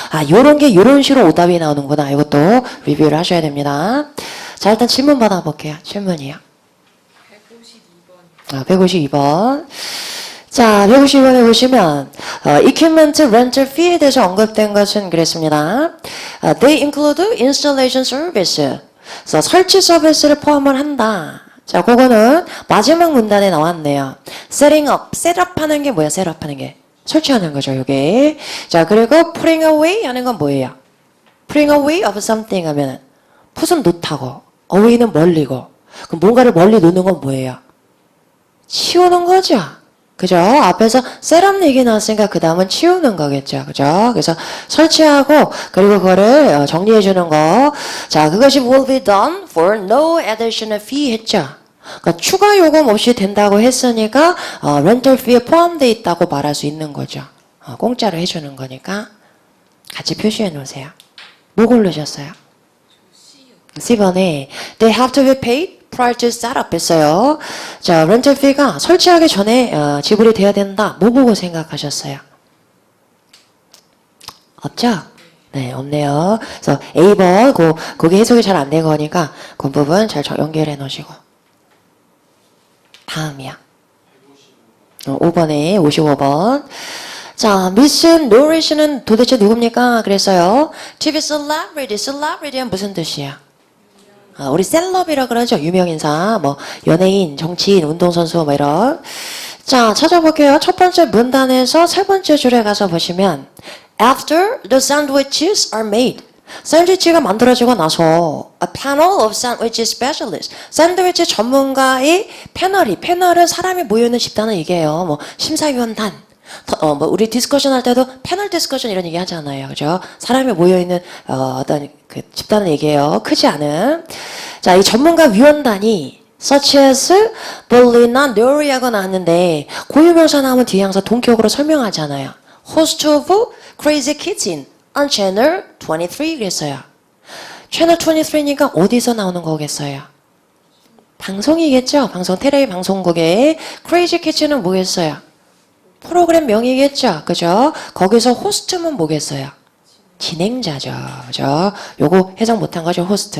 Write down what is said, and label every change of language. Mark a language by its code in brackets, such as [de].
[ko] 요런 게 요런 식으로 오답이 나오는구나. 이것도 리뷰를 하셔야 됩니다. 자, 일단 질문 받아볼게요. 질문이요. 152번. 152번. 자, 152번에 보시면, equipment rental fee에 대해서 언급된 것은 그랬습니다. [en] They include installation service. [ko] 그래서 설치 서비스를 포함을 한다. 자, 그거는 마지막 문단에 나왔네요. setting up. 셋업 하는 게 뭐야? 셋업 하는 게. 설치하는 거죠, 요게. 자, 그리고 putting away 하는 건 뭐예요? [en] putting away of something [ko] 하면은, 풋은 놓다고. away는 멀리고. 그럼 뭔가를 멀리 놓는 건 뭐예요? 치우는 거죠. 그죠? 앞에서 셋업 얘기 나왔으니까 그 다음은 치우는 거겠죠. 그죠? 그래서 설치하고 그리고 그거를 정리해 주는 거. 자, 그것이 [en] will be done for no additional fee [ko] 했죠. 그러니까 추가 요금 없이 된다고 했으니까 rental fee에 포함되어 있다고 말할 수 있는 거죠. 공짜로 해주는 거니까 같이 표시해 놓으세요. 뭐 고르셨어요? C번에 [en] they have to be paid prior to setup [ko] 했어요. 자, rental fee가 설치하기 전에 지불이 돼야 된다. 뭐 보고 생각하셨어요? 없죠? 네, 없네요. 그래서 A번, 그게 해석이 잘 안 된 거니까 그 부분 잘 연결해 놓으시고. 다음이야. 5번에 55번. 자, 미스 노리 씨는 도대체 누굽니까? 그랬어요. TV celebrity, celebrity는 무슨 뜻이야? 우리 셀럽이라 그러죠. 유명인사, 뭐 연예인, 정치인, 운동선수 뭐 이런. 자, 찾아볼게요. 첫 번째 문단에서 세 번째 줄에 가서 보시면 [en] After the sandwiches are made. [ko] 샌드위치가 만들어지고 나서 [en] A panel of sandwich specialists. [ko] 샌드위치 전문가의 패널은 사람이 모여있는 집단을 얘기해요. 뭐 심사위원단. 뭐 우리 디스커션 할 때도 패널 디스커션 이런 얘기 하잖아요. 그죠? 사람이 모여있는 어떤 그 집단을 얘기해요. 크지 않은. 자, 이 전문가 위원단이 such as Berlina Nori하고 나왔는데 고유명사 나오면 뒤에 항상 동격으로 설명하잖아요. [en] Host of Crazy Kitchen on Channel 23 그랬어요. [ko] 채널 23니까 어디서 나오는 거겠어요? 방송이겠죠? 방송, 텔레비 방송국에 Crazy Kitchen은 뭐겠어요? 프로그램 명이겠죠? 그죠? 거기서 호스트면 뭐겠어요? 진행자죠. 그죠? 요거 해석 못한 거죠, 호스트.